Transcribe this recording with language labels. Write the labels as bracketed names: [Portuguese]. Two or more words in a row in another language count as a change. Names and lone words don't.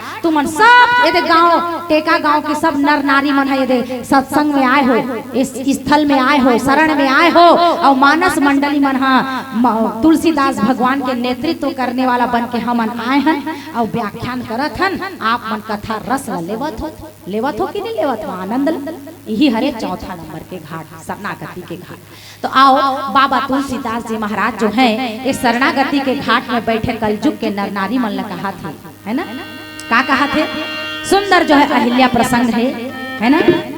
[Chhattisgarhi] तुमन सब ये गांव टेका गांव के सब नर नारी मन है ये सत्संग में आए हो, इस स्थल में आए हो, शरण में आए हो। और मानस मंडली मन हा तुलसीदास भगवान के नेतृत्व करने वाला बन के हमन आए हैं और व्याख्यान करत हन। आप मन कथा रस लेवत हो कि नहीं लेवत हो, आनंद। यही हरे चौथा नंबर के घाट शरणागति के घाट। तो आओ बाबा तुलसीदास जी महाराज जो हैं इस शरणागति के घाट में बैठे कलयुग के नर नारी मन ने कहा थे, है ना। क्या कहा थे? सुंदर जो है अहिल्या प्रसंग है ना।